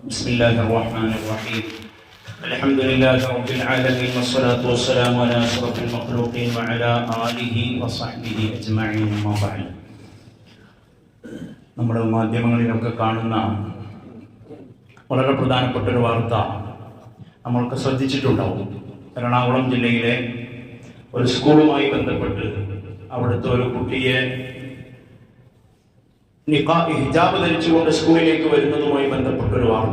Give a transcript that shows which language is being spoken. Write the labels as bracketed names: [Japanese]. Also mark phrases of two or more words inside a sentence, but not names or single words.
[Arabic] بسم الله الرحمن الرحيم الحمد لله رب العالمين والصلاة والسلام على أشرف المخلوقين وعلى آله وصحبه أجمعين أما بعد. [Malayalam] നമ്മുടെ മാധ്യമങ്ങളിലൊക്കെ കാണുന്ന വളരെ പ്രധാനപ്പെട്ട ഒരു വാർത്ത നമ്മൾക്ക് ശ്രദ്ധിച്ചിട്ടുണ്ടാവും. എറണാകുളം ജില്ലയിലെ ഒരു സ്കൂളുമായി ബന്ധപ്പെട്ട് അവിടുത്തെ ഒരു കുട്ടിയെ ഹിജാബ് ധരിച്ചുകൊണ്ട് സ്കൂളിലേക്ക് വരുന്നതുമായി ബന്ധപ്പെട്ട ഒരു വാർത്ത.